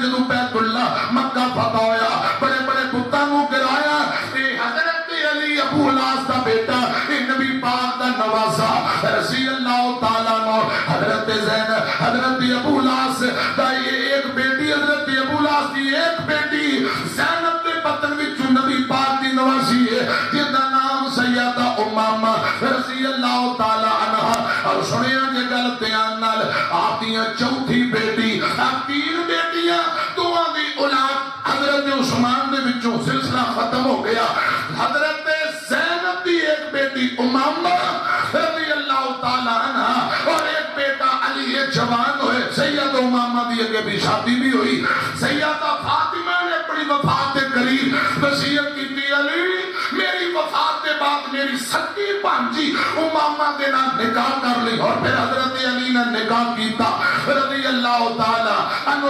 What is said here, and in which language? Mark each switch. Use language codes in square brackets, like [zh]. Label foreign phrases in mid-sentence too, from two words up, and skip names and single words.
[pa] جدو بیت اللہ مکہ فتح ہویا، بڑے بڑے بتوں گرایا، [ur] حضرت علی ابو الاس کا بیٹا، نبی پاک کا نواسا [ar] رضی اللہ تعالیٰ عنہ، [ur] حضرت زینب حضرت ابو الاس کا یہ ایک بیٹی، حضرت ابو الاس کی ایک بیٹی زینب کے پتن وچوں نبی پاک کی نواسی ہے جن کا نام سیدہ امامہ [ar] رضی اللہ تعالیٰ عنہ۔ [pa] اور سنیا جے گل دھیان نال، آپ دیاں چوتھی بیٹی، آپ 3 بیٹیاں، دوواں دی اولاد حضرت عثمان دے وچوں سلسلہ ختم ہو گیا۔ حضرت زینب دی ایک بیٹی امامہ [ar] رضی اللہ تعالیٰ عنہ [pa] اور ایک بیٹا علی جوان ہوئے۔ [ur] سیدہ امامہ [pa] دی اگے بھی شادی بھی ہوئی۔ [ur] سیدہ فاطمہ نے اپنی وفات کے قریب وصیت کی تھی، علی میری وفات کے بعد میری سکی بھانجی امامہ کے نام نکاح کر لی، اور پھر حضرت علی نے [pa] نکاح کیتا [ar] رضی اللہ تعالیٰ عنہ۔